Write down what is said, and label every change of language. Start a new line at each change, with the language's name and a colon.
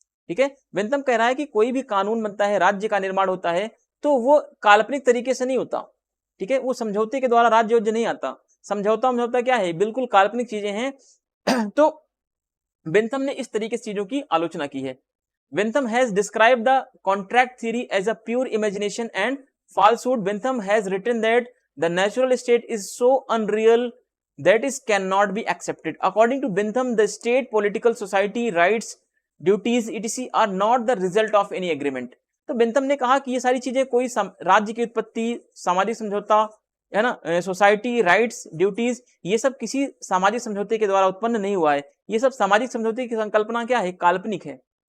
Hindi: ठीक है, बेंथम कह रहा है कि कोई भी कानून बनता है, राज्य का निर्माण होता है, तो वो काल्पनिक तरीके से नहीं होता। ठीक है, वो समझौते के द्वारा राज्य नहीं आता। समझौता क्या है, बिल्कुल काल्पनिक चीजें हैं। तो बेंथम ने इस तरीके से चीजों की आलोचना की है।
English: Bentham has described the contract theory as a pure imagination and falsehood. Bentham has written that the natural state is so unreal that it cannot be accepted. According to Bentham, the state, political society, rights, duties, etc. are not the result of any agreement.
Hindi: तो Bentham ने कहा कि ये सारी चीजें कोई राज्य की उत्पत्ति, सामाजिक समझौता, है ना, सोसाइटी, राइट्स, ड्यूटीज, ये सब किसी सामाजिक समझौते के द्वारा उत्पन्न नहीं हुआ है। ये सब सामाजिक समझौते की संकल्पना क्या है, काल्पनिक है।